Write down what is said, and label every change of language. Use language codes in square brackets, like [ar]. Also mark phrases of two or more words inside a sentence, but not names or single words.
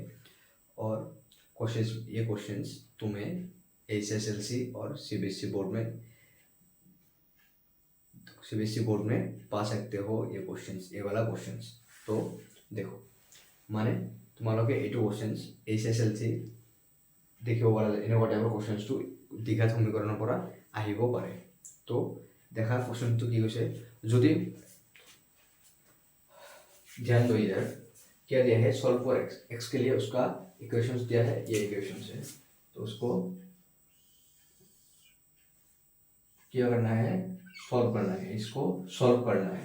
[hi] और ये क्वेश्चंस तुम्हें एसएसएलसी और सीबीएसई बोर्ड में पा सकते हो। ये वाला क्वेश्चंस तो देखो, माने तुम्हारे ए टू क्वेश्चंस एसएसएलसी देखिए [as] এনেকুৱা টাইপৰ কুৱেশ্যনছটো দীঘাত সমীকৰণৰ পৰা আহিব পাৰে। তো দেখা কুৱেশ্যনটো কি কৈছে, যদি [hi] ध्यान दो इधर क्या दिया है, [en] solve for x [hi] के लिए उसका इक्वेशंस दिया है, ये इक्वेशंस है। तो उसको क्या करना है, सॉल्व करना है, इसको सॉल्व करना है।